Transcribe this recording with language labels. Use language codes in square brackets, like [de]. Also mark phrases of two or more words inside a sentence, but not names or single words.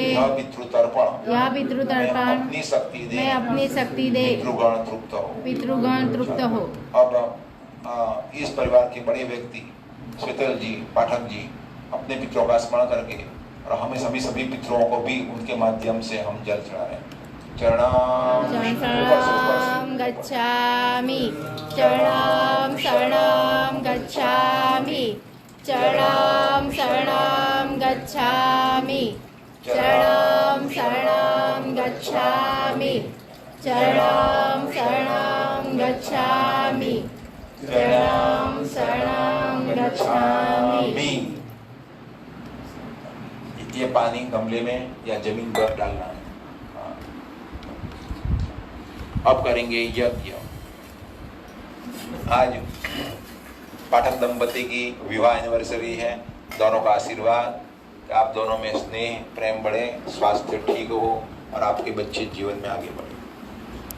[hi] यह पितृ तर्पण अपनी शक्ति दे, पितृगण तृप्त हो। अब इस परिवार के बड़े व्यक्ति शीतल जी, पाठक जी अपने पितरों का स्मरण करके, और हमें सभी पितरों को भी उनके माध्यम से हम जल चढ़ा रहे हैं। [sa] शरणम गच्छामि, शरणम शरणम गच्छामि, शरणम शरणम गच्छामि, शरणम शरणम गच्छामि, शरणम शरणम गच्छामि, शरणम शरणम गच्छामि। [hi] ये पानी गमले में या जमीन पर डालना है। अब करेंगे यज्ञ। आज पाठक दंपति की विवाह एनिवर्सरी है। दोनों का आशीर्वाद कि आप दोनों में स्नेह प्रेम बढ़े, स्वास्थ्य ठीक हो और आपके बच्चे जीवन में आगे बढ़े।